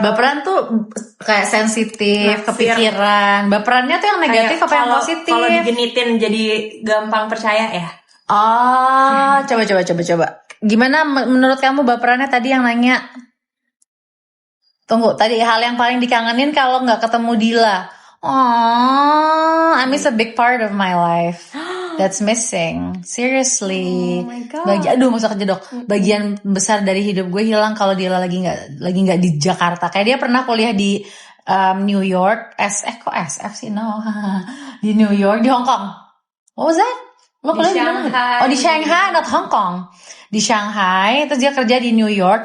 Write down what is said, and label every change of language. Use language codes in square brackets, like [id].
[id] Baperan tuh kayak sensitif, kepikiran. Baperannya tuh yang negatif apa yang positif? Kalau digenitin jadi gampang percaya ya? Oh, coba. Gimana menurut kamu baperannya tadi yang nanya? Tunggu, tadi hal yang paling dikangenin kalau nggak ketemu Dila. [en] Oh, I miss a big part of my life that's missing. Seriously. Oh my God. [id] Masa kejedok. Bagian besar dari hidup gue hilang kalau Dila lagi nggak di Jakarta. Kayak dia pernah kuliah di New York. Kok SF sih? No. Di New York, di Hong Kong. [en] What was that? [id] Lo kuliah di mana? Oh, di Shanghai, not Hong Kong. Di Shanghai, terus dia kerja di New York.